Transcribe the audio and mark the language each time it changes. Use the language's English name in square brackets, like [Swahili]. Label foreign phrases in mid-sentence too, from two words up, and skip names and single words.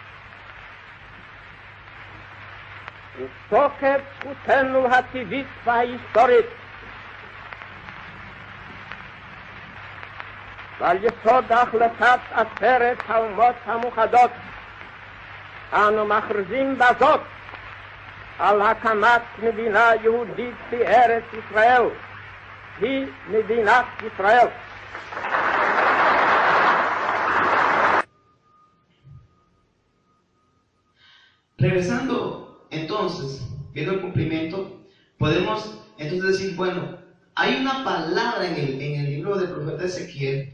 [Hebrew] ותוקף זכותנו הטבעית וההיסטורית ועל יסוד החלטת עצרת האומות המאוחדות אנו מכריזים בזאת על הקמת מדינה יהודית בארץ ישראל, היא מדינת ישראל. [Spanish] Regresando entonces, viendo el cumplimiento, podemos entonces decir, bueno, hay una palabra en el libro del profeta Ezequiel,